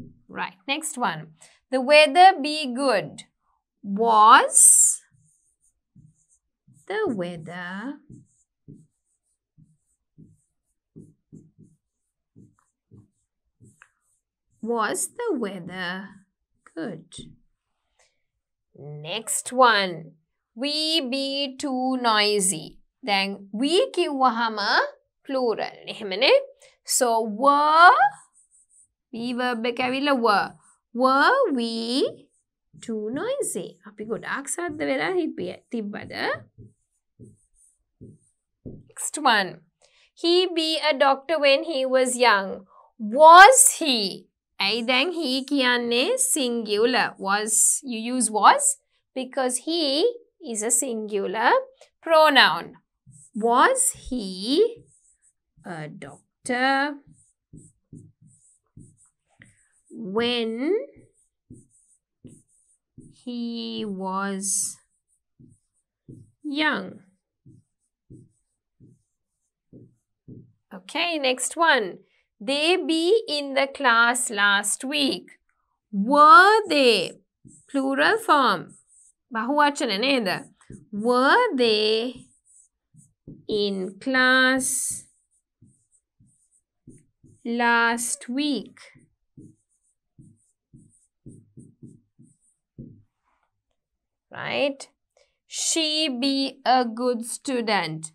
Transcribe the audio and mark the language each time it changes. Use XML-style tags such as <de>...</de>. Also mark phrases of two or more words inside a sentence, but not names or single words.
<en>Right, next one. The weather be good. Was the weather good? Next one. We be too noisy. Then we කිව්වහම plural. එහෙමනේ. So were we verb</en> <si>එක ඇවිල්ලා</si> <en>were we too noisy?</en> <si>අපි ගොඩාක් සද්ද වෙලා තිබ්බද?</si> <en>Next one. He be a doctor when he was young. Was he?</en> <si>ඇයි දැන් he කියන්නේ singular.</si> <en>Was, you use was because he is a singular pronoun. Was he a doctor when he was young? Okay, next one. They be in the class last week. Were they? Plural form.</en> <si>බහුවචන නේද?</si> <en>Were they in class last week? Right? She be a good student.</en>